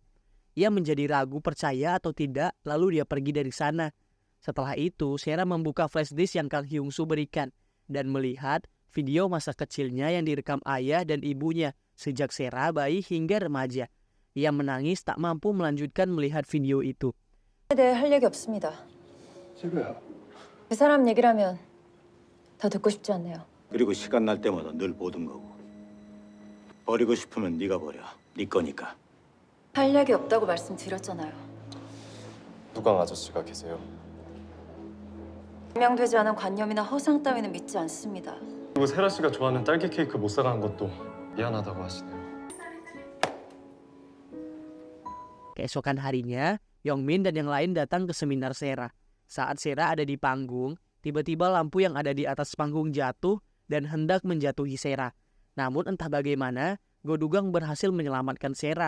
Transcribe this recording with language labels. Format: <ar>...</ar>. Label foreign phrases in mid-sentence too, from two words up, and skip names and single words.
<id>Ia menjadi ragu percaya atau tidak, lalu dia pergi dari sana. Setelah itu, Sera membuka flash disk yang Kang Hyung-soo berikan dan melihat video masa kecilnya yang direkam ayah dan ibunya sejak Sera bayi hingga remaja. Ia menangis tak mampu melanjutkan melihat video itu.</id> <ko>대해 할 얘기 없습니다. 지구야. 그 사람 얘기라면 더 듣고 싶지 않네요. 그리고 시간 날 때마다 늘 보던 거고. 버리고 싶으면 네가 버려. 네 거니까. 할 얘기 없다고 말씀드렸잖아요. 누강 아저씨가 계세요. 증명되지 않은 관념이나 허상 따위는 믿지 않습니다. 그리고 세라 씨가 좋아하는 딸기 케이크 못 사간 것도 미안하다고 하시네요.</ko> <id>Keesokan harinya, Yongmin dan yang lain datang ke seminar Sera. Saat Sera ada di panggung, tiba-tiba lampu yang ada di atas panggung jatuh dan hendak menjatuhi Sera. Namun entah bagaimana, Go Dugang berhasil menyelamatkan Sera.</id>